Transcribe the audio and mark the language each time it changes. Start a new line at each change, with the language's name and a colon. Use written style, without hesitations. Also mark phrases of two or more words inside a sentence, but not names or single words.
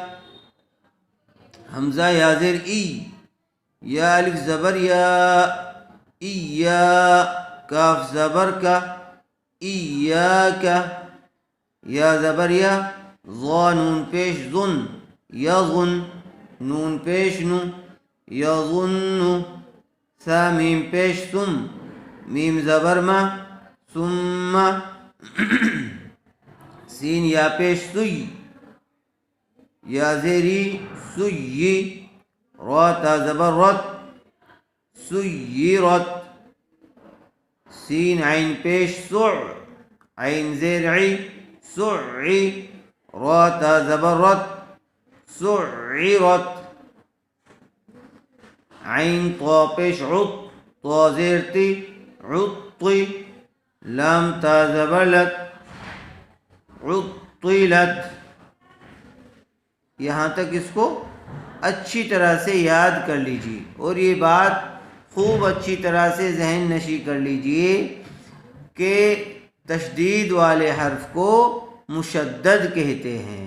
Urdu: حمزہ یا زیر ای یا الف زبر یا ایا کاف زبر کا ایاک یا زبر یا ظا نون پیش ظن یظن نون پیش نو یظن سا میم پیش سم میم زبر ما ثم سین یا پیش سی یا زیری سی را تا زبر رت سیرت سین عین پیش سع عین زیر عی سعی را تا زبر رت سعرت عین طا پیش عط طا زیر تی عطی لام تا زبر لت عطلت یہاں تک اس کو اچھی طرح سے یاد کر لیجیے اور یہ بات خوب اچھی طرح سے ذہن نشی کر لیجیے کہ تشدید والے حرف کو مشدد کہتے ہیں.